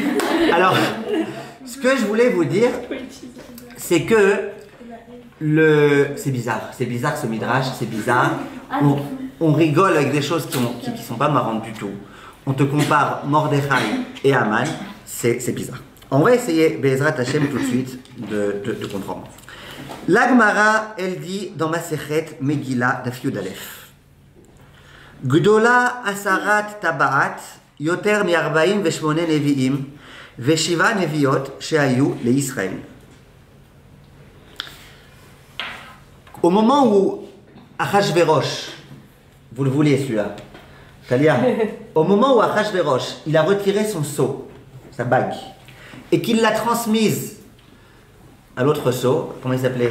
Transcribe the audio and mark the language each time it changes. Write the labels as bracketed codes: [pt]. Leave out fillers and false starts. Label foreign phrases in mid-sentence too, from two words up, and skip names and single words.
[fr] Alors, ce que je voulais vous dire, c'est que c'est bizarre ce midrash, c'est bizarre. On rigole avec des choses qui ne sont pas marrantes du tout. On te compare Mordechai et Haman, c'est bizarre. On va essayer, [he] בעזרת השם, [fr] tout de suite, de comprendre. L'Agmara, elle dit dans [he] מסכת מגילה דף יוד אלף, גדולה הסרת טבעת יותר מ-40 ו8 נביאים ו7 נביאות שהיו לישראל. [fr] Au moment où Achashverosh, vous le vouliez celui-là, Talia, au moment où Achashverosh, il a retiré son sceau, sa bague, et qu'il l'a transmise à l'autre sceau, comment il s'appelait?